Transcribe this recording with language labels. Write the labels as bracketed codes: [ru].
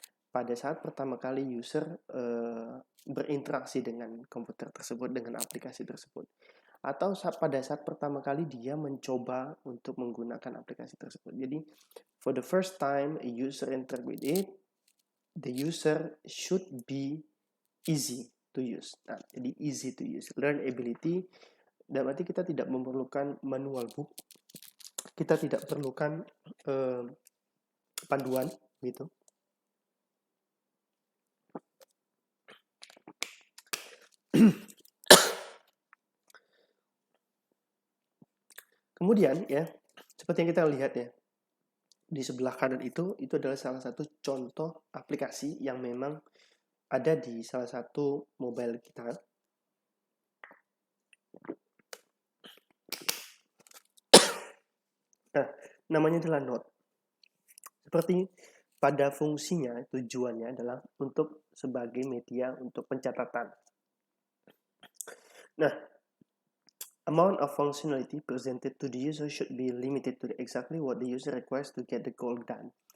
[id] Pada saat pertama kali user berinteraksi dengan komputer tersebut, dengan aplikasi tersebut. Atau pada saat pertama kali dia mencoba untuk menggunakan aplikasi tersebut. Jadi, [en] for the first time a user interact with it, the user should be easy to use. [id] Nah, jadi [en] easy to use. [id] Learnability, dan berarti kita tidak memerlukan manual book, kita tidak perlukan panduan gitu. Kemudian ya, seperti yang kita lihat ya, di sebelah kanan itu adalah salah satu contoh aplikasi yang memang ada di salah satu mobile kita. Nah, namanya adalah Note. Seperti pada fungsinya, tujuannya adalah untuk sebagai media untuk pencatatan. [en] Nah, amount of functionality presented to the user should be limited to exactly what the user requires to get the goal done.